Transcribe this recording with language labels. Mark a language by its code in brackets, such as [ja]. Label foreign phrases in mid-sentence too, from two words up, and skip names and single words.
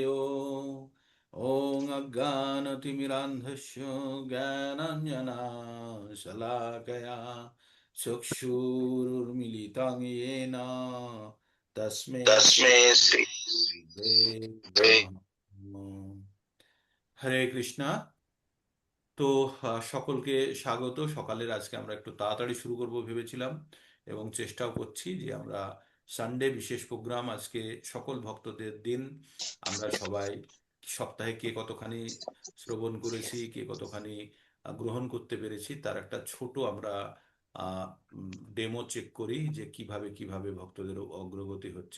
[sa] ओम अज्ञानतिमिरान्धस्य ज्ञानाञ्जनशलाकया चक्षुरुन्मीलितं येन तस्मै तस्मै श्री श्रीगुरुवे नमः। হরে কৃষ্ণা। [bn] তো সকলকে স্বাগত। সকালের আজকে আমরা একটু তাড়াতাড়ি শুরু করব ভেবেছিলাম এবং চেষ্টাও করছি যে আমরা সানডে বিশেষ প্রোগ্রাম আজকে সকল ভক্তদের দিন। আমরা সবাই সপ্তাহে কে কতখানি শ্রবণ করেছি, কে কতখানি গ্রহণ করতে পেরেছি তার একটা ছোট আমরা ডেমো চেক করি যে কিভাবে কিভাবে ভক্তদের অগ্রগতি হচ্ছে।